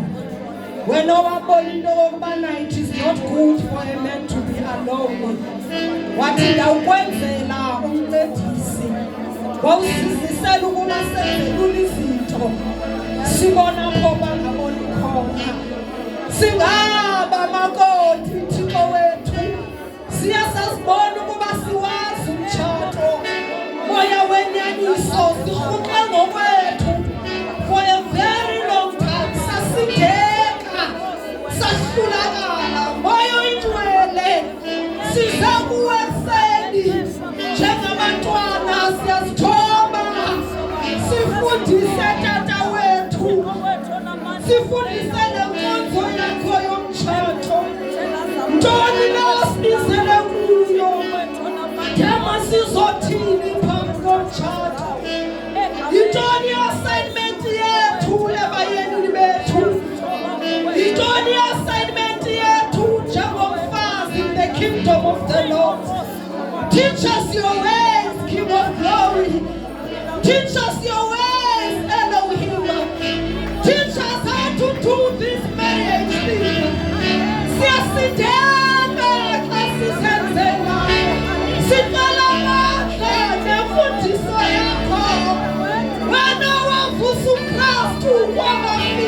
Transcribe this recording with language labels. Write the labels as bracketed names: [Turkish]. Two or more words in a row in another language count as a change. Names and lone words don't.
[Xhosa] Wena wabona into yokubana [English] it is not good for a man to be alone. [Xhosa] Wathi ndawukwenzela umncedisi wawusizisela ukuba senzele izinto sibona apho bangaboni khona. Singaba makoti Thixo wethu, siyasazibona ukuba siwazi umtshato. Moya wenyaniso sirhuqe ngokwethu. [English] For a very long time [Xhosa] sasideka, sahlulakala. Moya oyingcwele siza kuwe ekseni njengabantwana siyazithoba. Sifundise tata wethu, sifundise lenkonzo yakho yomtshato. Ntoni na sibizele kuyo, thema sizothini phambi komtshato. Yintoni assignment yethu ebayeni bethu? Yintoni assignment yethu njengomfazi [English] in the kingdom of the Lord? Teach us your ways, King of glory. Teach us your ways, Elohim. Teach us how to do this marriage thing. [Xhosa] Siyasideka xa sisenzela. Sicela amandla nemfundiso yakho. Wena wavusa uKristu kwaba